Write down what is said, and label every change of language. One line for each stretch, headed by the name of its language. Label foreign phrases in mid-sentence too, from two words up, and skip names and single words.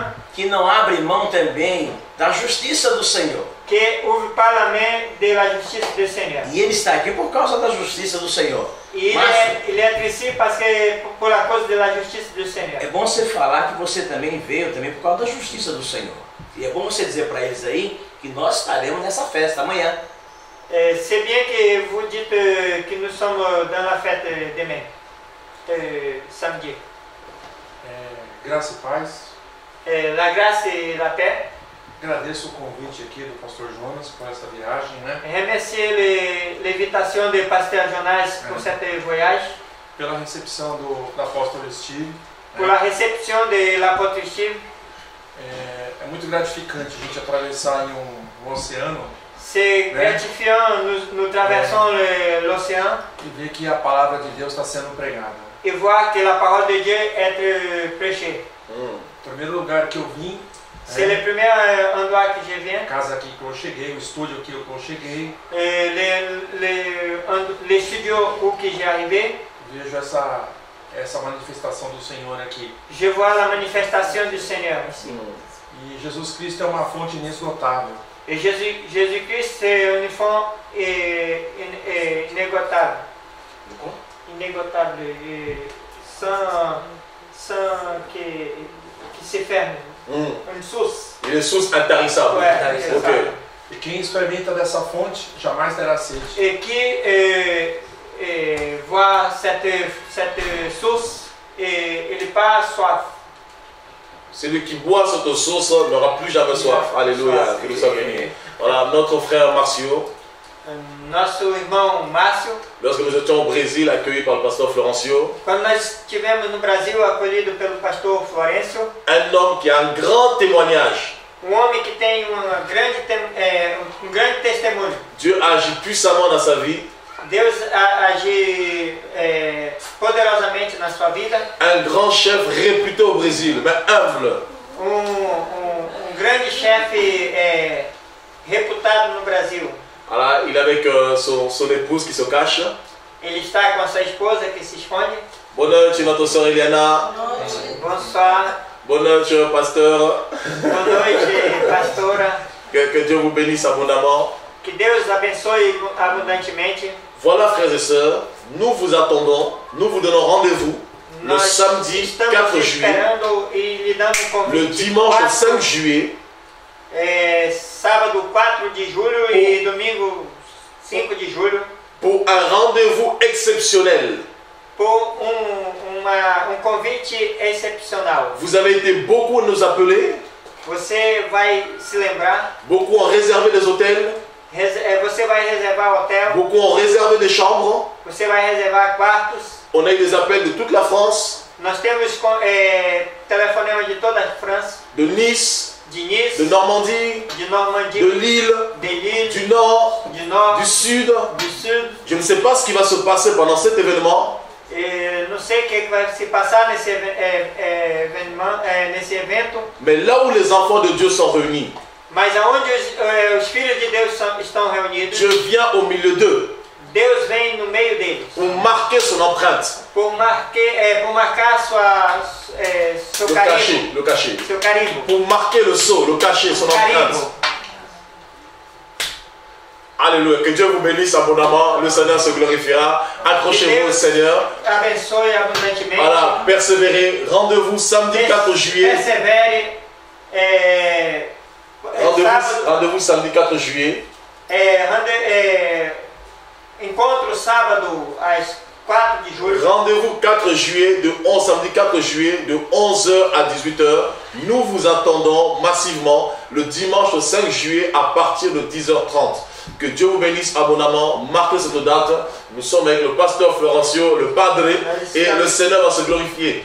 Portuguese: que não abre mão também da justiça do Senhor.
French: que ouvre pas la main de la justice du Seigneur.
Portuguese: E ele está aqui por causa da justiça do Senhor.
French: E il est ici parce que pour la cause de la justice du Seigneur.
Portuguese: É bom você falar que você também veio também por causa da justiça do Senhor. E é bom você dizer para eles aí que nós estaremos nessa festa amanhã.
French: C'est bien que vous dites que nous sommes dans la fête demain, samedi.
Portuguese: Graça e paz.
French: La grâce et la paix.
Portuguese: Agradeço o convite aqui do pastor Jonas por essa viagem, né?
French: Remercier l'invitation de pasteur Jonas pour cette voyage,
Portuguese: Pela recepção do apóstolo Steve.
French: pour la réception de l'apôtre Steve.
Portuguese: É muito gratificante a gente atravessar em um oceano
French: C'est gratifiant, nous traversons l'océan
Portuguese: e ver que a palavra de Deus está sendo pregada.
French: et voir que la parole de Dieu est prêchée.
Portuguese: O primeiro lugar que eu vim,
French: C'est le premier endroit que je viens,
Portuguese: a casa aqui que eu cheguei, o estúdio aqui que eu cheguei,
French: les studios où que j'ai arrivé.
Portuguese: vejo essa manifestação do Senhor aqui.
French: Je vois la manifestation du Seigneur ici.
Portuguese: E Jesus Cristo é uma fonte inesgotável.
French: Et Jésus-Christ, c'est une fond inégotable. Inégotable. Sans qui se ferme. Une source. Il est source intarissable. Ouais, c'est Ok. ça.
Portuguese: E quem experimenta dessa fonte jamais terá sede.
French: Et qui voit cette source, et il n'est pas soif. Celui qui boit cette source n'aura plus jamais soif. Alléluia, que nous sommes bénis. Voilà, notre frère Marcio,
Portuguese: Nosso irmão Márcio,
French: lorsque nous étions au Brésil, accueillis par le pasteur Florencio,
Portuguese: quando nós estivemos no Brasil, acolhido pelo pastor Florencio,
French: un homme qui a un grand témoignage.
Portuguese: homem que tem um grande testemunho.
French: Dieu a agi puissamment dans sa vie.
Portuguese: Deus age poderosamente na sua vida.
French: Un grand chef réputé au Brésil, mais humble.
Portuguese: Grande chefe reputado no Brasil.
French: Voilà, il est avec son épouse qui se cache.
Portuguese: Ele está com a sua esposa que se esconde.
French: Bonne noite, notre sœur Eliana. Bonsoir. Bonne noite, pasteur.
Portuguese: Boa noite, pastora.
French: Que Dieu vous bénisse abondamment.
Portuguese: Que Deus abençoe abundantemente.
French: Voilà, frères et sœurs, nous vous attendons, nous vous donnons rendez-vous le
Portuguese: Nós
French: samedi 4 juillet,
Portuguese: esperando e lhe damos um convite.
French: le dimanche 5 juillet,
Portuguese: sábado 4 de julho e domingo 5 de julho,
French: pour un rendez-vous exceptionnel.
Portuguese: por convite excepcional.
French: Vous avez été beaucoup à nous appeler,
Portuguese: Você vai se lembrar,
French: beaucoup ont réservé des hôtels,
Portuguese: você vai reservar hotel,
French: beaucoup ont réservé des chambres.
Portuguese: você vai reservar quartos.
French: On a eu des appels de toute la France,
Portuguese: Nós temos telefonemas de toda a França,
French: de Nice,
Portuguese: de Nice,
French: de Normandie,
Portuguese: de Normandie,
French: de Lille,
Portuguese: de Lille,
French: du Nord, du Nord, du Sud. du Sud. Je ne sais pas ce qui va se passer pendant cet événement,
Portuguese: Não sei o que vai se passar nesse evento,
French: mais là où les enfants de Dieu sont réunis,
Portuguese: mas aonde os filhos de Deus estão reunidos,
French: Dieu vient au milieu d'eux
Portuguese: Deus vem no meio deles,
French: pour marquer son empreinte,
Portuguese: por marcar seu carimbo,
French: le cachet,
Portuguese: seu carimbo,
French: pour marquer le sceau, le cachet, son empreinte.
Portuguese: carimbo.
French: Alléluia, que Dieu vous bénisse abondamment, le Seigneur se glorifiera. Accrochez-vous au Seigneur.
Portuguese: Abençoe abundantemente.
French: Voilà, persévérez. Rendez-vous samedi 4 juillet.
Portuguese: Persevere.
French: Rendez-vous samedi 4 juillet.
Portuguese: Encontro sábado às 4 de julho.
French: Rendez-vous 4 juillet, samedi 4 juillet, de 11h à 18h. Nous vous attendons massivement le dimanche 5 juillet à partir de 10h30. Que Dieu vous bénisse abondamment. Marquez cette date. Nous sommes avec le pasteur Florencio, le Padre, et le Seigneur va se glorifier.